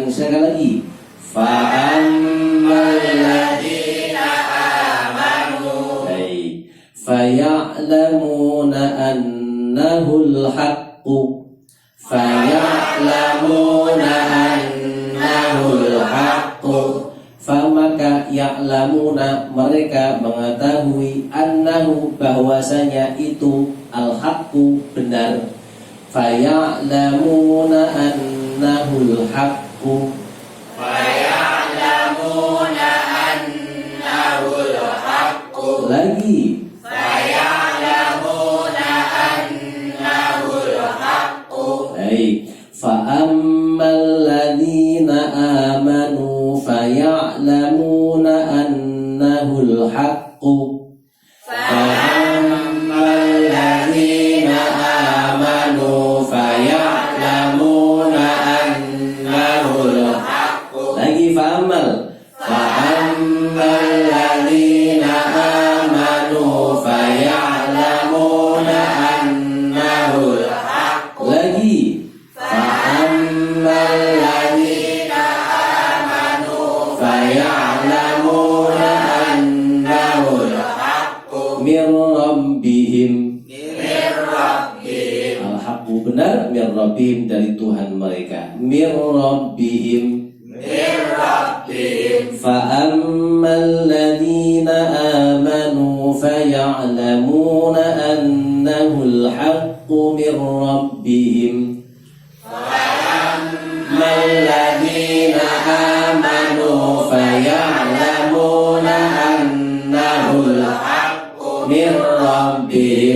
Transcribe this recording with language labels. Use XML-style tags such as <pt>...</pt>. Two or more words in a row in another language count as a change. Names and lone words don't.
<id>Sekali lagi</id> <ar>فأما الذين آمنوا.</ar> <id>Baik.</id> <ar>فيعلمون أنه الحق. فيعلمون أنه الحق.</ar> <id>Maka ya'lamuna mereka mengetahui annahu bahwasanya itu al-haqqu benar.</id> <ar>فيعلمون أنه الحق. فيعلمون أنه الحق. Lagi فيعلمون أنه الحق.</ar> <id>Baik.</id> <ar>فأما الذين آمنوا فيعلمون أنه الحق. فأما الذين آمنوا فيعلمون أنه الحق. Lagi fa'ammal. فأما الذين آمنوا فيعلمون أنه الحق. Lagi فأما الذين آمنوا فيعلمون أنه الحق من ربهم.</ar> <id>Al-haqqu benar</id> <ar>من ربهم</ar> <id>dari Tuhan mereka.</id> <ar>من ربهم. فأما الذين آمنوا فيعلمون أنه الحق من ربهم. الذين آمنوا فيعلمون أنه الحق من ربهم.</ar>